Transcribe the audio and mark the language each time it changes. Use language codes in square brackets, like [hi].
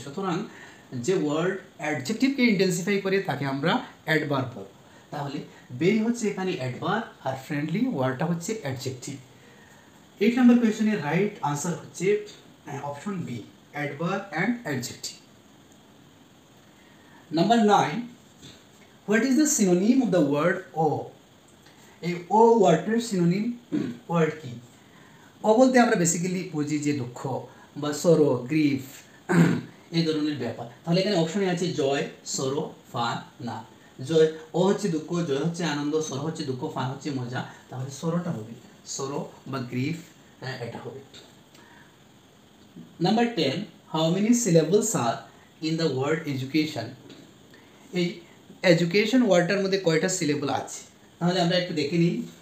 [bn] সুতরাং যে word অ্যাডজেক্টিভকে intensify করে তাকে আমরা অ্যাডভার্ব বলবো। তাহলে ভেরি হচ্ছে এখানে অ্যাডভার্ব আর ফ্রেন্ডলি ওয়ার্ডটা হচ্ছে অ্যাডজেক্টিভ। 8 নম্বর কোয়েশ্চনের রাইট আনসার হচ্ছে option B, adverb and adjective. [en] Number 9, what is the synonym of the word O? [bn] এই ও ওয়ার্ডের সিনোনিম ওয়ার্ড কি? ও বলতে আমরা বেসিক্যালি বুঝি যে দুঃখ বা সরো, গ্রিফ, এই ধরনের ব্যাপার। তাহলে এখানে অপশনে আছে জয়, সরো, ফান, না। জয়, ও হচ্ছে দুঃখ, জয় হচ্ছে আনন্দ, সরো হচ্ছে দুঃখ, ফান হচ্ছে মজা। তাহলে সরোটা হবে, সরো বা গ্রিফ, এটা হবে। [en] Number 10, how many syllables are in the word education? [bn] এই এডুকেশন ওয়ার্ডটার মধ্যে কয়টা সিলেবল আছে? তাহলে আমরা একটু দেখে নিই।